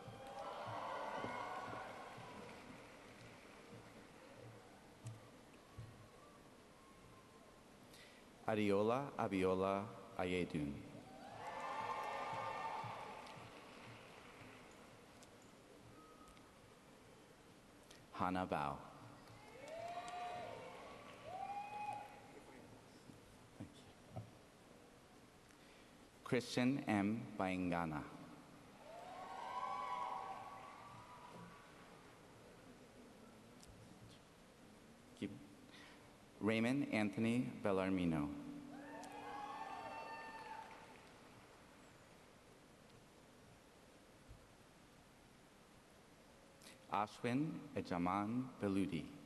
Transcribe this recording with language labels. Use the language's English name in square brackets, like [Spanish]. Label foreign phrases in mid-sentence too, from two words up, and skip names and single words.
[English] Ariola Abiola Ayedun. Hannah Bao. Thank you. Christian M. Baingana. Raymond Anthony Bellarmino. Ashwin Ejaman Beludi.